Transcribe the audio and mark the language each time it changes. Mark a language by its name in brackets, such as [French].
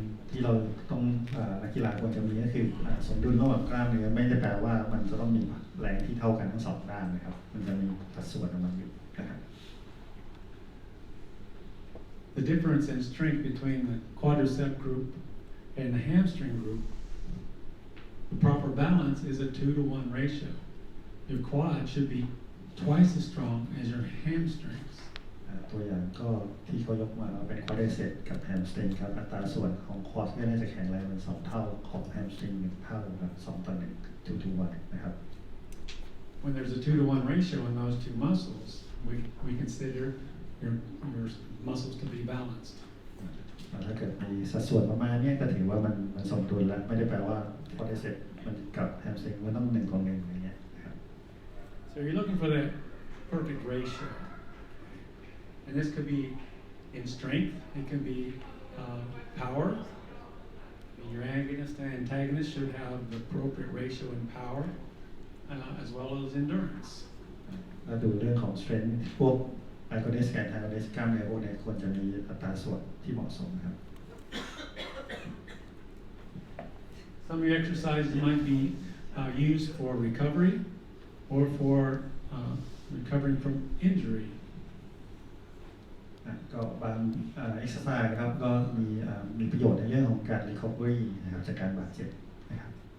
[Thai] ที่เราต้องนักกีฬาควรจะมีก็คือสมดุลระหว่างกล้ามเนื้อไม่ได้แปลว่ามันจะต้องมีแรงที่เท่ากันทั้งสองด้านนะครับมันจะมีสัดส่วนของมันอยู่นะครับ [English] The difference in strength between the quadricep group and the hamstring group, the proper balance is a 2-to-1 ratio. Your quad should be twice as strong as your hamstrings. [Thai] ตัวอย่างก็ที่เขายกมาเป็นควอดไดเซปกับแฮมสตริงครับอัตราส่วนของควอดก็น่าจะแข็งแรงเป็น2 เท่าของแฮมสตริง1 เท่าครับ2:1 2-to-1 นะครับ [English] When there's a 2-to-1 ratio in those two muscles, we consider your muscles to be balanced. [Thai] ถ้าเกิดมีสัดส่วนประมาณนี้ก็ถือว่ามันสมดุลแล้วไม่ได้แปลว่าควอดไดเซปมันกับแฮมสตริงมันต้อง1:1อย่างเงี้ยนะครับ [English] So you're looking for that perfect ratio. And this could be in strength, it can be power. Your agonist and antagonist should have the appropriate ratio in power as well as endurance. [Thai] ก็ดูเรื่องของ strength พวก agonist กับ antagonist กล้ามเนื้อพวกนี้ควรจะมีอัตราส่วนที่เหมาะสมครับ [English] Some of your exercises might be used for recovery or for recovering from injury. [Thai] ก็บางexercise ครับก็มีประโยชน์ในเรื่องของการ recovery นะครับจากการบาดเจ็บนะครับ